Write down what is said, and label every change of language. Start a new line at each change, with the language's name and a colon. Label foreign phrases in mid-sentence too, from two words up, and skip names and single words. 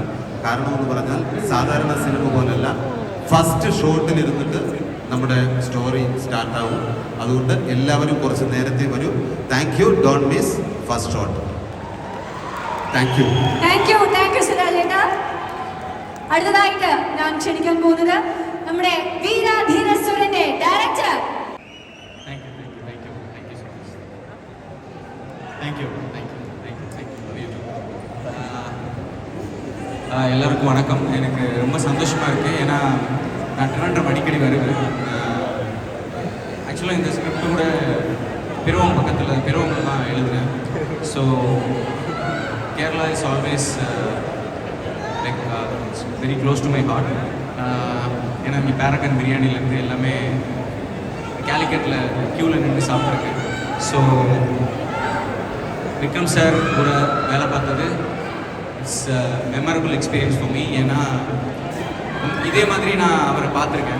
Malayalam: കാരണം എന്ന് പറഞ്ഞാൽ സാധാരണ സിനിമ പോലല്ല,
English: first shot
Malayalam: ഇരുന്നിട്ട് നമ്മുടെ
English: story start.
Malayalam: അതുകൊണ്ട് എല്ലാവരും കുറച്ച് നേരത്തെ വരൂ.
English: Thank you. Don't miss first shot. Thank you.
Malayalam: സുരാജേട്ടാ. അടുത്തതായിട്ട് ഞാൻ ക്ഷണിക്കാൻ പോകുന്നത് നമ്മുടെ വീര ധീര സൂരന്റെ ഡയറക്ടർ.
Tamil: எல்லாருக்கும் வணக்கம். எனக்கு ரொம்ப சந்தோஷமாக இருக்குது. ஏன்னா நான் திருவண்ணாமலை அடிக்கடி வருவேன். ஆக்சுவலாக இந்த ஸ்கிரிப்ட் கூட பெருவம்பக்கத்தில் தான் எழுதுனேன்.
English: So Kerala is always like very close to my heart.
Tamil: ஏன்னா இங்கே பேரகன் பிரியாணிலேருந்து எல்லாமே கேலிக்கட்டில் க்யூவில் நின்று சாப்பிட்ருக்கேன்.
English: ஸோ விக்ரம் சார்
Tamil: கூட வேலை பார்த்தது
English: it's memorable experience for me.
Tamil: ஏன்னா இதே மாதிரி நான் அவரை பார்த்துருக்கேன்.